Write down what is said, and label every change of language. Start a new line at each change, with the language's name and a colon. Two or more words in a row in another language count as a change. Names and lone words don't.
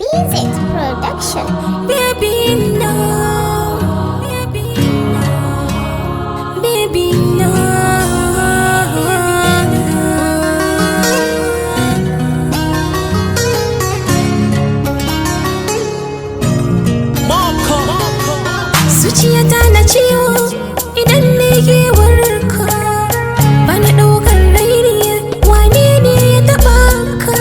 English: Visit Production. Baby, no. Baby, no. Baby, no.
Hausa: Zuciyata na ciwo idan ne ke warka, bana ɗaukar raini wane ne ya taɓa ka.